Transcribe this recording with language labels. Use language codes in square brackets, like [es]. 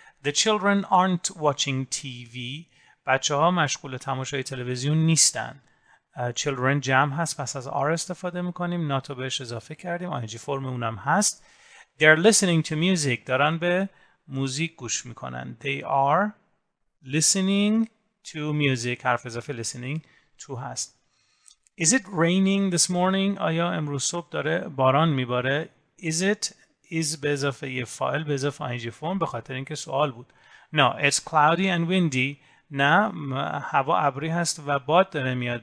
[en] The children aren't watching TV. [fa] بچه ها مشغول تماشای تلویزیون نیستن. children جمع هست پس از are استفاده میکنیم. ناتو بهش اضافه کردیم. ing فرم اونم هست. [en] They're listening to music. [fa] دارن به موزیک گوش میکنن. [en] They are listening to music. [fa] حرف اضافه listening to هست. [en] Is it raining this morning؟ [fa] آیا امروز صبح داره باران میباره؟ Is it is به اضافه یه فاعل به اضافه ing فرم به خاطر اینکه سوال بود. [en] No, it's cloudy and windy. [fa] نه، هوا ابری هست و باد داره میاد.